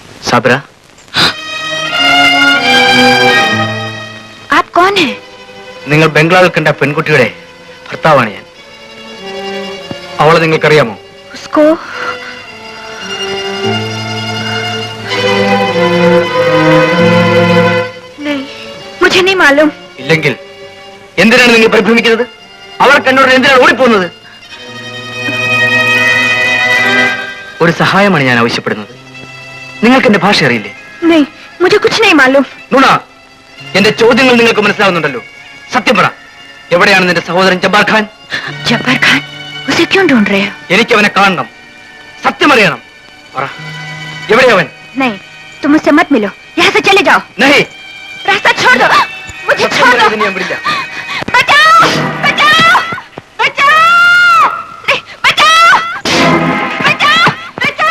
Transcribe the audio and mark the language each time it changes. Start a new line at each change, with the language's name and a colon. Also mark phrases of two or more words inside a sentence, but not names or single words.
Malayalam: സാബിറ,
Hindi: आप कौन है?
Malayalam: നിങ്ങൾ ബംഗ്ലാവിൽ കണ്ട പെൺകുട്ടിയുടെ ഭർത്താവാണ് ഞാൻ. അവളെ നിങ്ങൾക്കറിയാമോ?
Hindi: उसको नहीं, मुझे नहीं मालूम.
Malayalam: ഇല്ലെങ്കിൽ എന്തിനാണ് നിങ്ങൾ പരിഭ്രമിക്കുന്നത്? അവർക്ക് എന്നോട് എന്തിനാണ് ഓടിപ്പോകുന്നത്? ഒരു സഹായമാണ് ഞാൻ ആവശ്യപ്പെടുന്നത്. നിങ്ങൾക്ക് എന്റെ ഭാഷ അറിയില്ലേ?
Hindi: नहीं, मुझे कुछ नहीं मालूम.
Malayalam: നുണ. എന്റെ ചോദ്യങ്ങൾ നിങ്ങൾക്ക് മനസ്സിലാവുന്നുണ്ടല്ലോ. സത്യം പറ, എവിടെയാണ് നിന്റെ സഹോദരൻ ജബ്ബാർ ഖാൻ?
Hindi: जब्बार खान, उसे क्यों ढूंढ रहे हो?
Malayalam: എനിക്ക് അവനെ കാണണം. സത്യം അറിയണം. പറ, എവിടെയവൻ?
Hindi: नहीं, तुम मुझसे मत मिलो. यहाँ से चले जाओ. നഹി, रास्ता छोड़ दो. मुझे
Malayalam: സത്യം
Hindi: छोड़ दो.
Malayalam: പറയാതെ ഞാൻ വിടില്ല.
Hindi: बचाओ! बचाओ! बचाओ! नहीं, बचाओ! बचाओ! बचाओ!